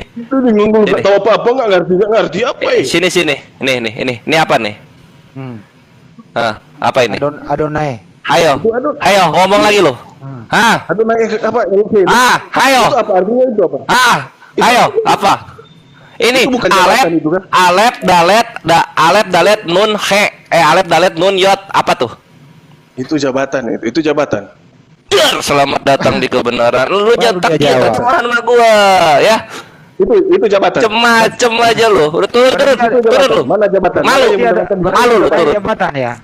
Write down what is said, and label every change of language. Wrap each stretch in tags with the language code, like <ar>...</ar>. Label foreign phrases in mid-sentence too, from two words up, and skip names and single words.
<id>Itu bingung lu nggak tahu apa-apa, nggak ngerti apa ya? Sini. Ini apa nih? Apa ini? Adonai. Ayo ngomong lagi lo. Adonai apa? Eloheinu. Ayo. Itu apa artinya itu apa? Ayo apa? Ini Itu bukan jabatan itu, kan?</id> <he>אלף דלת נון הא. אלף דלת נון יוד.</he> <id>Apa tuh? Itu jabatan, itu jabatan. Selamat datang di kebenaran. Lu jangan kita cuman sama gua ya. Itu jabatan. Cem aja lu. Udah turun lu. Mana jabatan? Malu lu turun. Jabatan ya.</id>